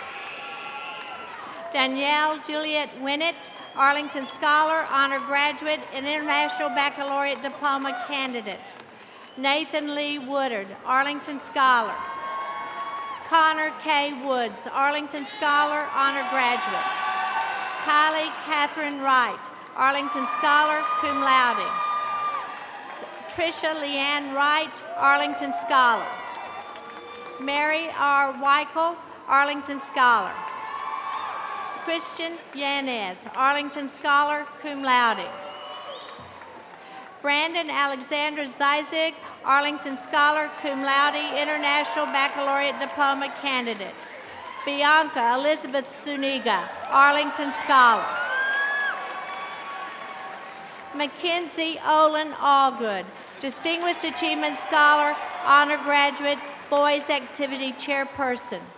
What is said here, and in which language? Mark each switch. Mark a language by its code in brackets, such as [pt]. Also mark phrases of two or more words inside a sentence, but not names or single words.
[en] Danielle Juliet Winnett, Arlington Scholar, Honor Graduate, and International Baccalaureate Diploma Candidate. Nathan Lee Woodard, Arlington Scholar. Connor K. Woods, Arlington Scholar, Honor Graduate. Kylie Catherine Wright, Arlington Scholar, [la] cum laude. [en] Tricia Leanne Wright, Arlington Scholar. Mary R. Weichel, Arlington Scholar. Christian Yanez, Arlington Scholar, [la] cum laude. [en] Brandon Alexander Zizig, Arlington Scholar, [la] cum laude, [en] International Baccalaureate Diploma candidate. Bianca Elizabeth Zuniga, Arlington Scholar. Mackenzie Olin Allgood, Distinguished Achievement Scholar, Honor Graduate, Boys Activity Chairperson.